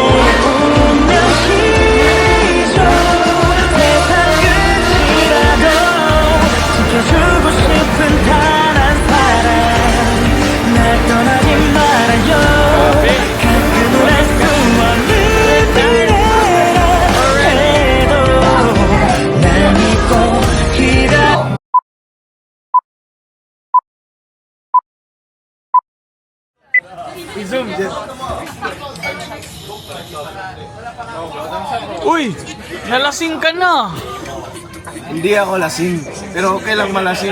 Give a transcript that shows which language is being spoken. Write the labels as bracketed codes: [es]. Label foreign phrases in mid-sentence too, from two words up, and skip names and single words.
[ko] 운명이죠 세상 끝이라도 지켜주고 싶은 단 한 사람 날 떠나지 말아요 가끔은 알 수 없는 미래라 해도 날 믿고 기다려 [tl] I-zoom. Uy! Nalasing ka na! Hindi ako lasing, pero okay lang malasing.